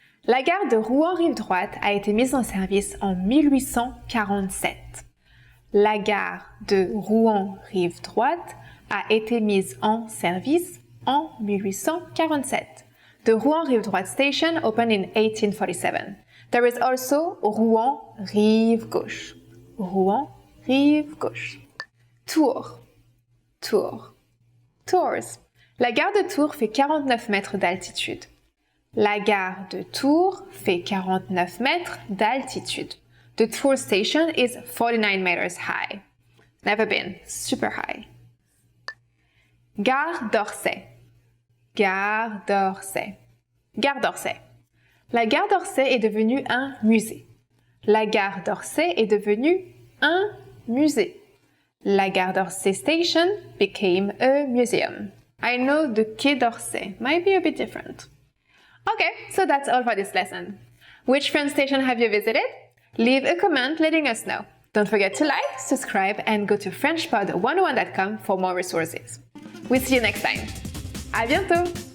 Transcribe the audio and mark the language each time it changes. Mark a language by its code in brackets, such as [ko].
[fr] La gare de Rouen, rive droite a été mise en service en 1847. La gare de Rouen, rive droite a été mise en service en 1847. [en] The Rouen, rive droite station opened in 1847. There is also Rouen, rive gauche. [fr] Rouen, rive gauche. Tours. Tours. Tours. La gare de Tours fait 49 mètres d'altitude. La gare de Tours fait 49 mètres d'altitude. [en] The Tours station is 49 meters high. Never been. Super high. Gare d'Orsay. [fr] Gare d'Orsay. Gare d'Orsay. La gare d'Orsay est devenue un musée. La gare d'Orsay est devenue un musée. [en] La gare d'Orsay station became a museum. I know the Quai d'Orsay might be a bit different. Okay, so that's all for this lesson. Which French station have you visited? Leave a comment letting us know. Don't forget to like, subscribe, and go to FrenchPod101.com for more resources. We'll see you next time. [fr] À bientôt!